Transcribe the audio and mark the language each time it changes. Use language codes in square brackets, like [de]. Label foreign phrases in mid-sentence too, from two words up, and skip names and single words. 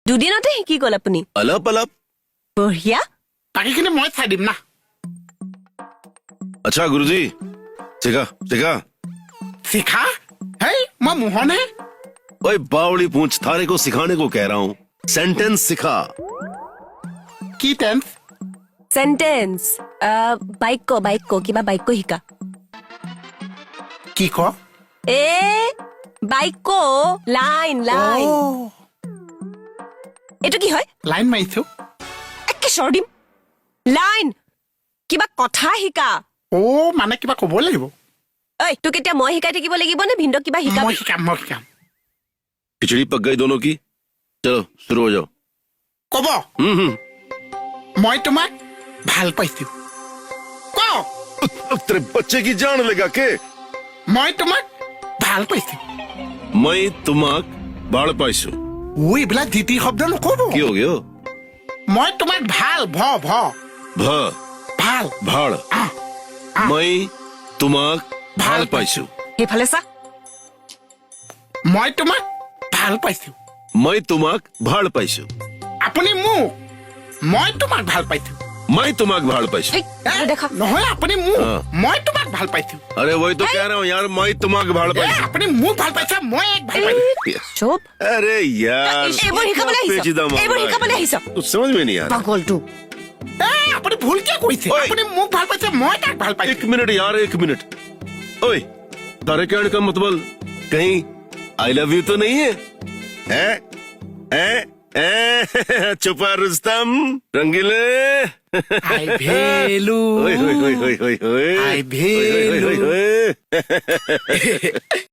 [as] দুদিনতে শিকি গ'ল আপুনি। অলপ অলপ। বঢ়িয়া। বাকীখিনি মই চাই দিম না। [hi] अच्छा गुरुजी सिखा सिखा। [as] শিখা হেই মই মোহনহে। [hi] ओए बावड़ी पूंछ थारे को सिखाने को कह रहा हूँ। सेंटेंस सिखा। [as] কি টেন্স? চেণ্টেন্স বাক্য কিবা বাক্য শিকা। কি ক? এ বাক্য লাইন লাইন। এইটো কি হয়? লাইন মাৰিছো। একে চৰ দিম। লাইন কিবা কথা শিকা। মানে কিবা ক'ব লাগিব। ঐ তোক এতিয়া মই শিকাই থাকিব লাগিব নে ভিন্দক কিবা শিকাব? মই শিকাম। [hi] खिचड़ी पक गई दोनों की। चलो शुरू हो जाओ। [as] ক'ব মই তোমাক ভাল পাইছো। ক [hi] तेरे बच्चे की जान लगा के। [as] মই তোমাক ভাল পাইছো। মই তোমাক বাঢ় পাইছু। এইবিলাক জিতি শব্দ নক'ব। [hi] की हो गयो? [as] মই তোমাক ভাল ভ भ ভাল भाड़। আহ, মই তোমাক भाड़ ভাড় পাইছু। সেইফালে চা। মই তোমাক ভাল পাইছো। মই তোমাক ভাড় পাইছু। আপুনি মোক মই তোমাক ভাল পাইছো। মই তোমাক ভাড় পাইছু। এই, দেখা নহয় আপুনি মোক অ। মই তোমাক ভাল পাইছো। [hi] अरे वही तो कह रहा हूँ यार [as] মই তোমাক ভাড় পাইছু। আপুনি মোক ভাল পাইছে মই এক ভাল পাইছো। চুপ। [hi] अरे यार [as] এইবোৰ শিকাবলৈ আহিছ? [hi] पेचीदा मामला [as] এইবোৰ [hi] है। [as] শিকাবলৈ আহিছ? [hi] कुछ समझ में नहीं आ रहा। [as] পাগলটো। আপুনি ভুলকে কৈছে। ঐ। আপুনি মোক ভাল পাইছে মই তাক ভাল পাইছো। [hi] एक मिनट यार एक मिनट। ओए तारे कहने का मतलब कहीं [en] I love you [hi] तो नहीं है? हैं? छुपा रुस्तम रंगीले। [en] I love you ओए होए होए होए होए होए। I love you ओए होए होए।